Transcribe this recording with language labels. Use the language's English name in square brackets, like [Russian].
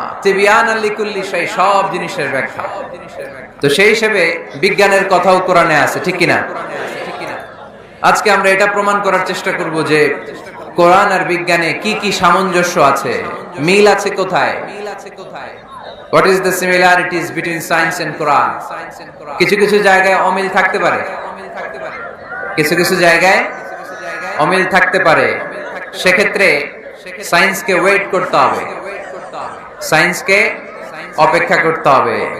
[Arabic] তিবয়ানান লিকুল্লি শাই, [Bangla] সব জিনিসের ব্যাখ্যা। তো সেই হিসেবে বিজ্ঞানের কথাও কোরআনে আছে, ঠিক কিনা? আজকে আমরা এটা প্রমাণ করার চেষ্টা করব যে কোরআন আর বিজ্ঞানে কি কি সামঞ্জস্য আছে, মিল আছে কোথায়। [English] What is the similarities between science and Quran? [Bangla] কিছু কিছু জায়গায় অমিল থাকতে পারে, কিছু কিছু জায়গায় অমিল থাকতে পারে। সেক্ষেত্রে সায়েন্সকে ওয়েট করতে হবে, সায়েন্সকে অপেক্ষা করতে হবে।